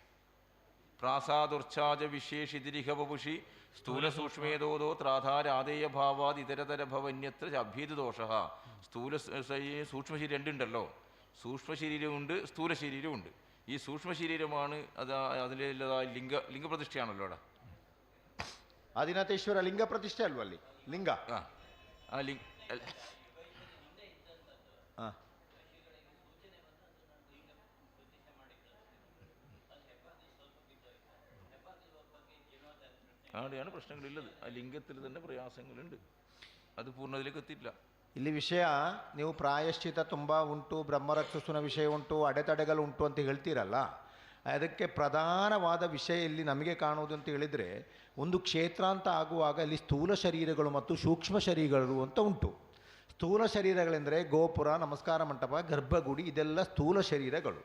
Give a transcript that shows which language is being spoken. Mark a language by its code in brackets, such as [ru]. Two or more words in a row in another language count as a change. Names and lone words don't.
[sa] പ്രാസാദുർച്ഛാജ വിശേഷിതിരിഹ വപുഷി സ്ഥൂല സൂക്ഷ്മേതോദോ ത്രാധാരാദേയ ഭാവാദ് ഇതരതര ഭവന്യത്ര അഭ്യേദോഷ. [ml] സ്ഥൂല സൂക്ഷ്മശരീരം രണ്ടുണ്ടല്ലോ, സൂക്ഷ്മശരീരമുണ്ട് സ്ഥൂല ശരീരമുണ്ട്. ഈ സൂക്ഷ്മശരീരമാണ് അതിലുള്ളതായ ലിംഗപ്രതിഷ്ഠയാണല്ലോ അവിടെ. [kn] ಆದಿನಾಥೇಶ್ವರ ಲಿಂಗ ಪ್ರತಿಷ್ಠೆ ಅಲ್ವಾ ಅಲ್ಲಿ ಲಿಂಗ? [ml] ആ ലിംഗ അവിടെയാണ് പ്രശ്നങ്ങളില്ലത്. ആ ലിംഗത്തിൽ തന്നെ പ്രയാസങ്ങളുണ്ട്, അത് പൂർണ്ണതയിലേക്ക് എത്തിയില്ല. [kn] ಇಲ್ಲಿ ವಿಷಯ, ನೀವು ಪ್ರಾಯಶ್ಚಿತ ತುಂಬ ಉಂಟು, ಬ್ರಹ್ಮರಕ್ಷಸುನ ವಿಷಯ ಉಂಟು, ಅಡೆತಡೆಗಳು ಉಂಟು ಅಂತ ಹೇಳ್ತೀರಲ್ಲ, ಅದಕ್ಕೆ ಪ್ರಧಾನವಾದ ವಿಷಯ ಇಲ್ಲಿ ನಮಗೆ ಕಾಣುವುದು ಅಂತ ಹೇಳಿದರೆ, ಒಂದು ಕ್ಷೇತ್ರ ಅಂತ ಆಗುವಾಗ ಇಲ್ಲಿ ಸ್ಥೂಲ ಶರೀರಗಳು ಮತ್ತು ಸೂಕ್ಷ್ಮ ಶರೀರಗಳು ಅಂತ ಉಂಟು. ಸ್ಥೂಲ ಶರೀರಗಳೆಂದರೆ ಗೋಪುರ, ನಮಸ್ಕಾರ ಮಂಟಪ, ಗರ್ಭಗುಡಿ, ಇದೆಲ್ಲ ಸ್ಥೂಲ ಶರೀರಗಳು.